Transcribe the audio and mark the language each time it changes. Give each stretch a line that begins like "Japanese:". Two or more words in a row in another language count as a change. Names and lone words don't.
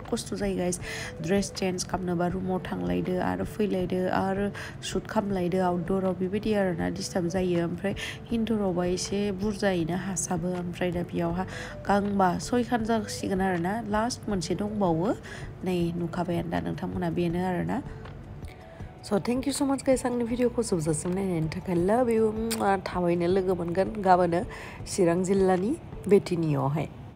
Bodo: खस्थ' जायो गाइस
English: dress change
Bodo: खालामनोबा रुमाव थांलायदो आरो फैलायदो आरो शुट खालामलायदो आउटडोराव बेबायदि आरोना डिस्टार्ब जायो ओमफ्राय इनडोरावबा एसे बुरजायैनो हासाबो ओमफ्राय दा बेयावहा गांबा 6 खान जासिगोन आरोना लास्ट मोनसे दंबावो नै नुखाबायानो दा नोंथांमोना बेनो आरोना
English: So thank you so much guys
Bodo: आंनि भिडिअखौ जोबजासिम नायनायनि थाखाय
English: love you
Bodo: थाबैनो लोगो मोनगोन गाबोनो चिरां जिल्लानि बेटिनियावहाय